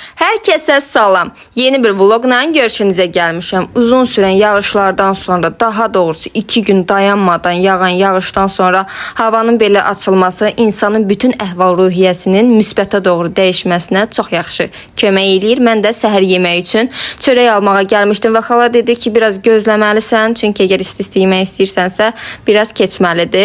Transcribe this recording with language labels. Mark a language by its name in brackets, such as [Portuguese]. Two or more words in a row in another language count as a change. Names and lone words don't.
[Azerbaijani] Herkese salam. [Turkish] Yeni bir vlogla görüşünüze gelmişim. [Azerbaijani] Uzun süren yağışlardan sonra, daha doğrusu 2 gün dayanmadan yağan yağışdan sonra havanın belə açılması insanın bütün əhval-ruhiyyəsinin müsbətə doğru dəyişməsinə çox yaxşı kömək eləyir. Mən də səhər yeməyi üçün çörək almağa gəlmişdim və xala dedi ki, biraz gözləməlisən, çünki əgər isti-isti yemək istəyirsənsə biraz keçməlidir.